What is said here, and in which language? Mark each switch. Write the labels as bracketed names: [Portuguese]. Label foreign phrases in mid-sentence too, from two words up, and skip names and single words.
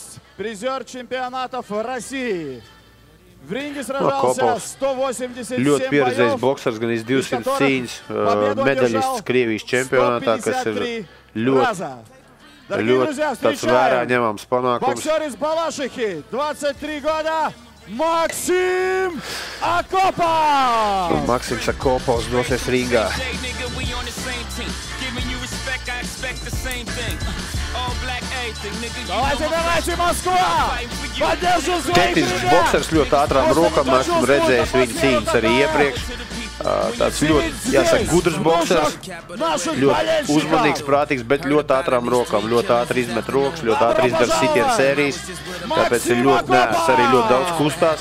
[Latvian] Akopovs ļoti pieredzējis boksers, gan 200 cīņas, medaļists Krievijas čempionātā, kas ir ļoti tāds vērā ņemams panākums. Maksim Akopovs! Un Maksims Akopovs dosies ringā. [Russian] Давайте, Москва! Поддержу своих [Latvian] Tehnisks boksers ļoti ātrām rokām, esmu redzējis viņa cīņas arī iepriekš. Tāds ļoti, jāsaka, gudrs boksers, ļoti uzmanīgs, prātīgs, bet ļoti ātrām rokām, ļoti ātri izmet rokas, ļoti ātri izdara sitienu sērijas, tāpēc ir ļoti nēs, arī ļoti daudz kustās.